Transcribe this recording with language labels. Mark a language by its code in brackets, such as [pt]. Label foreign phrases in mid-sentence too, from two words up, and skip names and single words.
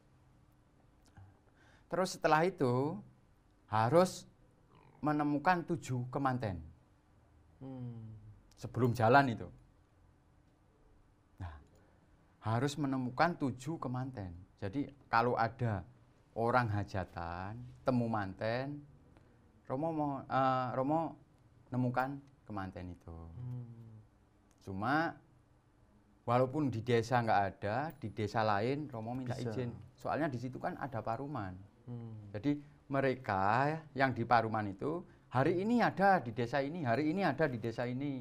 [id] Terus setelah itu harus menemukan 7 kemanten sebelum jalan itu. Nah, harus menemukan 7 kemanten. Jadi kalau ada orang hajatan, temu manten, Romo nemukan kemanten itu. Cuma walaupun di desa nggak ada, di desa lain Romo minta izin. Soalnya di situ kan ada paruman. Jadi mereka yang di paruman itu hari ini ada di desa ini, hari ini ada di desa ini.